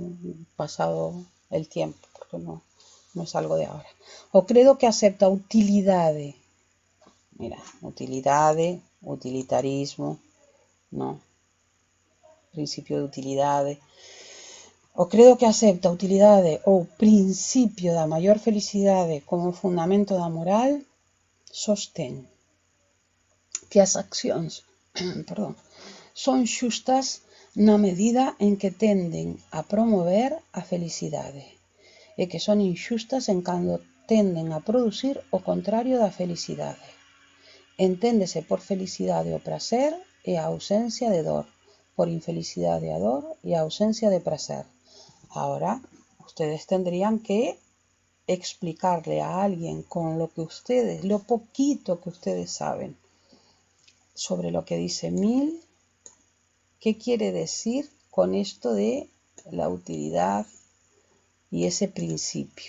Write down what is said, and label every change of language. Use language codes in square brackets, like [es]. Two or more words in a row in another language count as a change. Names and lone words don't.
[es] Pasado el tiempo, porque no es algo de ahora. [gl] O credo que acepta utilidades. [es] Mira, utilidades, utilitarismo, ¿no? Principio de utilidades. [gl] O credo que acepta utilidades ou principio da maior felicidade como fundamento da moral, sostén que as accións son xustas na medida en que tenden a promover a felicidade e que son inxustas en cando tenden a producir o contrario da felicidade. Enténdese por felicidade o prazer e a ausencia de dor, por infelicidade a dor e a ausencia de prazer. [es] Ahora ustedes tendrían que explicarle a alguien con lo que ustedes, lo poquito que ustedes saben sobre lo que dice 1000, ¿qué quiere decir con esto de la utilidad y ese principio?